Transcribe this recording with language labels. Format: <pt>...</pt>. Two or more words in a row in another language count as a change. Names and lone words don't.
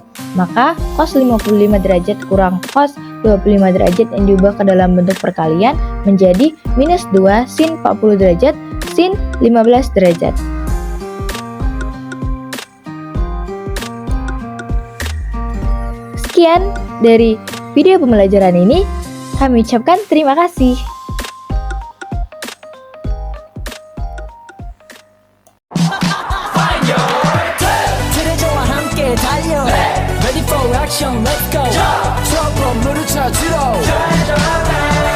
<id>Maka cos 55 derajat kurang cos 25 derajat yang diubah ke dalam bentuk perkalian menjadi minus 2 sin 40 derajat sin 15 derajat. Sekian dari video pembelajaran ini, kami ucapkan terima kasih.</id> <ko>트레저와 함께 달려</ko> <en>Ready for action, let's go</en> <ko>저 건물을 찾으러</ko>